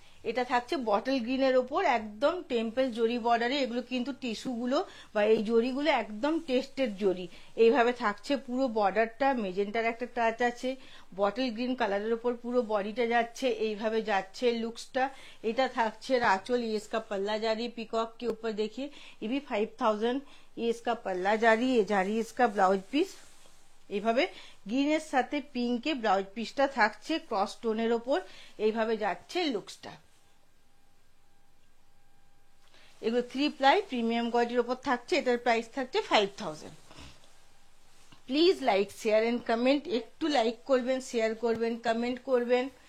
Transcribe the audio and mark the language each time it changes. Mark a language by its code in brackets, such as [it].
[bn] এটা থাকছে বটল গ্রিনের ওপর একদম টেম্পল জরি বর্ডারে। এগুলো কিন্তু টিস্যুগুলো বা এই জরিগুলো একদম টেস্টেড জরি। এইভাবে থাকছে পুরো বর্ডারটা, মেজেন্টার একটা টাচ আছে, বটল গ্রিন কালারের ওপর পুরো বডিটা যাচ্ছে। এইভাবে যাচ্ছে লুকসটা। এটা থাকছে আঁচল, [hi] ये इसका पल्ला जा रही पीकॉक के ऊपर देखिए, ये भी 5000। ये इसका पल्ला जा रही है, इसका ब्लाउज পিস। [bn] এইভাবে গ্রিনের সাথে পিঙ্কে ব্লাউজ পিসটা থাকছে ক্রস টোনের ওপর। এইভাবে যাচ্ছে লুকসটা। এগুলো 3 প্লাই প্রিমিয়াম কোয়ালিটির ওপর থাকছে। এটার প্রাইস থাকছে 5000। Please like share and comment. একটু লাইক করবেন, শেয়ার করবেন, কমেন্ট করবেন।